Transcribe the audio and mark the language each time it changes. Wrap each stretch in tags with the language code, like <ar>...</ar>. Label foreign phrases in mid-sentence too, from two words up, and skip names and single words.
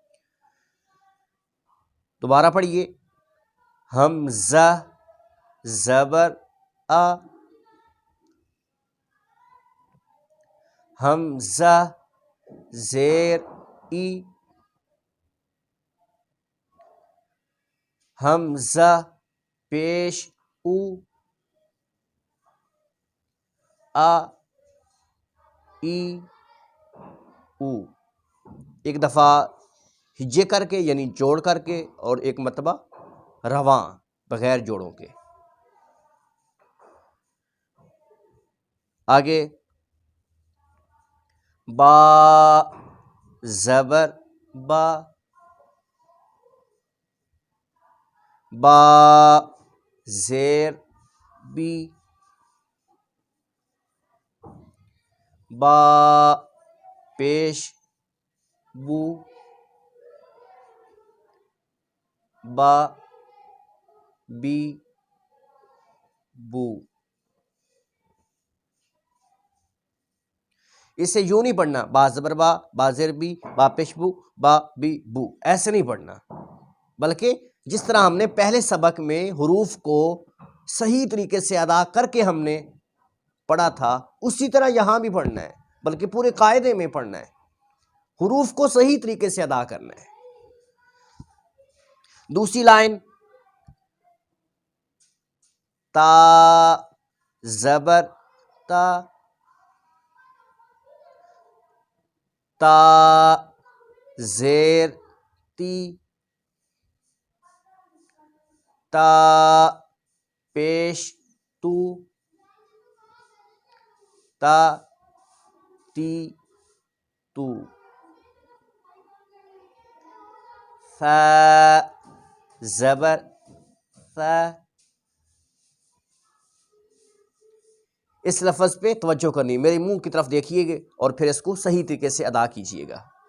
<ur>دوبارہ پڑھیے، حمزہ زبر آ، حمزہ زیر ای، حمزہ پیش او، آ ای او. ایک دفعہ ہجے کر کے یعنی جوڑ کر کے، اور ایک مرتبہ رواں بغیر جوڑوں کے. آگے با زبر با، با زیر بی، با پیش بو، با بی بو. اسے یوں نہیں پڑھنا با زبر با، با زیر بی، با پیش بو، با بی بو، ایسے نہیں پڑھنا، بلکہ جس طرح ہم نے پہلے سبق میں حروف کو صحیح طریقے سے ادا کر کے ہم نے پڑھا تھا، اسی طرح یہاں بھی پڑھنا ہے، بلکہ پورے قاعدے میں پڑھنا ہے، حروف کو صحیح طریقے سے ادا کرنا ہے۔ دوسری لائن تا زبر تا، تا زیر تی، تا پیش تو، تا تی تو، ث زبر ث۔ اس لفظ پہ توجہ کرنی، میرے منہ کی طرف دیکھیے گا اور پھر اس کو صحیح طریقے سے ادا کیجیے گا۔</ur>